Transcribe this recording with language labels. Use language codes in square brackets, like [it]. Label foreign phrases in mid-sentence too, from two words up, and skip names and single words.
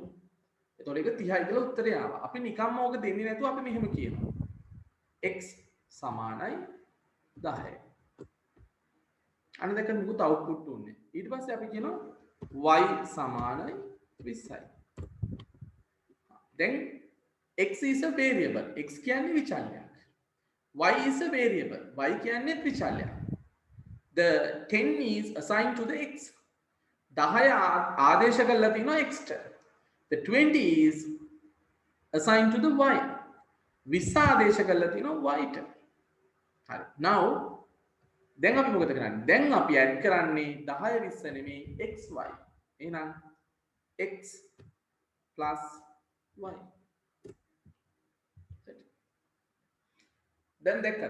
[si] එතකොට ඒක 30යි කියලා උත්තරය ආවා. අපි නිකම්ම ඕක දෙන්නේ නැතුව අපි මෙහෙම කියනවා. x සමානයි 10යි. අන්න දැන් මොකද අවුට්පුට් උන්නේ. ඊට පස්සේ අපි කියනවා y සමානයි 20යි. [en] දැන් x is a variable. x [si] කියන්නේ විචල්‍යයක්. [en] y is a variable. [si] y කියන්නේ විචල්‍යයක්. [en] The 10 is assigned to the x. [si] 10 ආදේශ කරලා තිනවා x ට. [en] The 20 is assigned to the y. [si] 20 ආදේශ කරලා තිනවා y ට. හරි. Now දැන් අපි මොකද කරන්නේ? දැන් අපි ඇඩ් කරන්නේ 10 20 නෙමෙයි xy. [en] එහෙනම් x plus y. [si] දැන් දැක්කද?